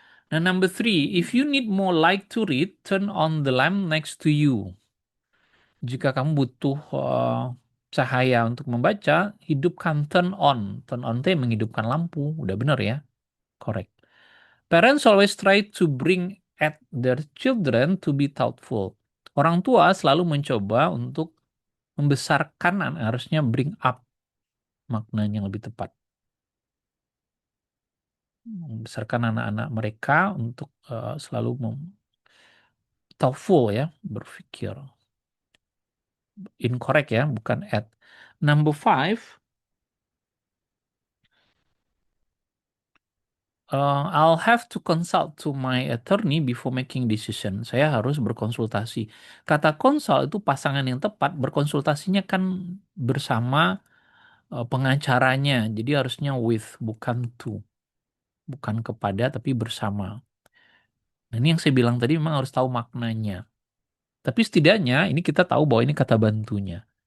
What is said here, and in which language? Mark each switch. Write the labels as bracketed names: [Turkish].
[English] Nah, number three, if you need more light to read, turn on the lamp next to you. [Indonesian] Jika kamu butuh cahaya untuk membaca, hidupkan turn on. Turn on itu yang menghidupkan lampu. Udah benar ya? Correct. [English] Parents always try to bring at their children to be thoughtful. [Indonesian] Orang tua selalu mencoba untuk membesarkan, harusnya bring up maknanya yang lebih tepat. Membesarkan anak-anak mereka untuk selalu thoughtful ya, berpikir. [English] Incorrect [Indonesian] ya, bukan [English] at. Number five, I'll have to consult to my attorney before making decision. [Indonesian] Saya harus berkonsultasi. Kata konsul itu pasangan yang tepat, berkonsultasinya kan bersama pengacaranya. Jadi harusnya with, bukan to. Bukan kepada, tapi bersama. Nah, ini yang saya bilang tadi memang harus tahu maknanya. Tapi setidaknya ini kita tahu bahwa ini kata bantunya.